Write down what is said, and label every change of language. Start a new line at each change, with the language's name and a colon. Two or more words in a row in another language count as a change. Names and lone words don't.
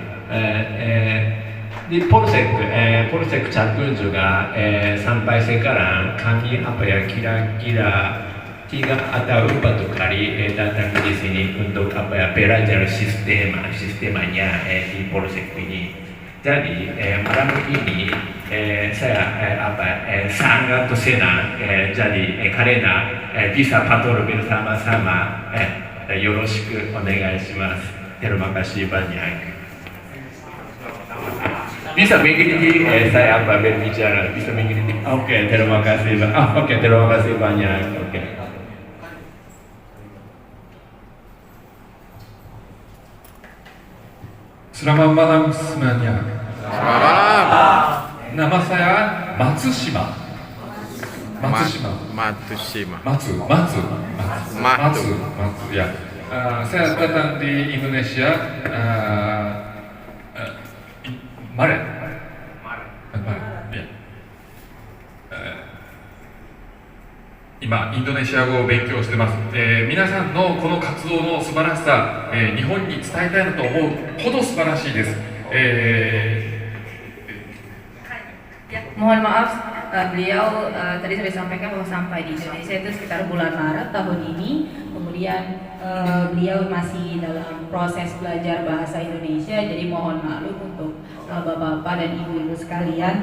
Indonesian: Di Polsek Jaktim juga sampai sekarang kami kira-kira 3 atau 4 kali datang di sini untuk belajar sistemanya di Polsek ini. Jadi malam ini saya sangat senang, jadi karena bisa patrol bersama-sama.
Japanese: よろしくお願いします.
Indonesian: Terima kasih banyak. Bisa mengikuti saya berbicara, bisa mengikuti. Oke, terima kasih. Terima kasih banyak. Selamat malam semuanya. Selamat malam. Nama saya Matsushima. Matsu. Ya. Saya datang di Indonesia. Maret. Ya.
Japanese: 今インドネシア語を勉強してます。皆さんのこの活動の素晴らしさ、日本に伝えたいなと思うほど素晴らしいです。
Indonesian: Mohon maaf, beliau tadi sudah sampaikan bahwa sampai di Indonesia itu sekitar bulan Maret tahun ini. Kemudian beliau masih dalam proses belajar bahasa Indonesia, jadi mohon maklum untuk bapak-bapak dan ibu-ibu sekalian.